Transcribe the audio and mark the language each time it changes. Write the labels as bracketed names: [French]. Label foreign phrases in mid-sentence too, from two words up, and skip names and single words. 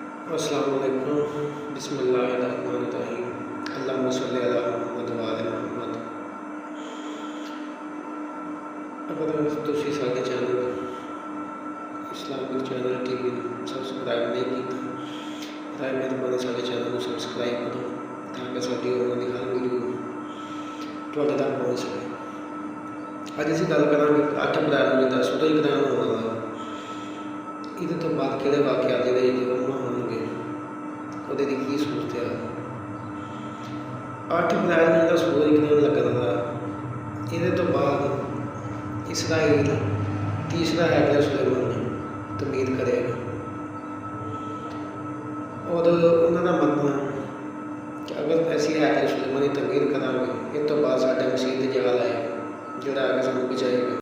[Arabic] السلام عليكم بسم الله الرحمن الرحيم اللهم صل على محمد وآل محمد. [Punjabi] ਅਗਰ ਤੁਸੀਂ ਸਾਡੇ ਚੈਨਲ ਇਸਲਾਮਿਕ ਚੈਨਲ ਟੀਵੀ ਸਬਸਕ੍ਰਾਈਬ ਨਹੀਂ ਕੀਤਾ ਤੋ ਮਿਹਰਬਾਨੀ ਸਾਡੇ ਚੈਨਲ ਕੋ ਸਬਸਕ੍ਰਾਈਬ ਕਰੋ ਤਾਕਿ ਸਾਡੀ ਆਨੇ ਵਾਲੀ ਹਰ ਵੀਡੀਓ ਤੁਹਾਡੇ ਤੱਕ ਪਹੁੰਚ ਸਕੇ। ਅੱਜ ਅਸੀਂ ਗੱਲ ਕਰਾਂਗੇ 8 ਅਪ੍ਰੈਲ ਨੂੰ ਜਿਹੜਾ ਸੂਰਜ ਗ੍ਰਹਿਣ ਹੋਨੇ ਵਾਲਾ ਇਹਦੇ ਤੋਂ ਬਾਅਦ ਕਿਹੜੇ ਵਾਕਿਆ ਜਿਹੜੇ ਜਰੂਰ ਹੋਣਗੇ ਉਹਦੇ ਦੀ ਕੀ ਸੂਰਤ ਹੈ। 8 ਅਪ੍ਰੈਲ ਨੂੰ ਜਿਹੜਾ ਸੂਰਜ ਗ੍ਰਹਿਣ ਲੱਗਣ ਦਾ ਇਹਦੇ ਤੋਂ ਬਾਅਦ ਇਸਰਾਈਲ ਤੀਸਰਾ ਹੈਗਾ ਸੁਲੇਮਾਨ ਨੂੰ ਤਮੀਦ ਕਰੇਗਾ और ਉਹਨਾਂ ਦਾ ਮੰਨਣਾ ਕਿ ਅਗਰ ਅਸੀਂ ਹੈਗਾ ਸੁਲੇਮਾਨ ਦੀ ਤਮੀਦ ਕਰਾਂਗੇ ਇਹ ਤੋਂ ਬਾਅਦ ਸਾਡਾ ਮਸੀਹ ਦਜਾਲ ਆਏਗਾ ਜਿਹੜਾ ਆ ਕੇ ਸਾਨੂੰ ਬਚਾਏਗਾ।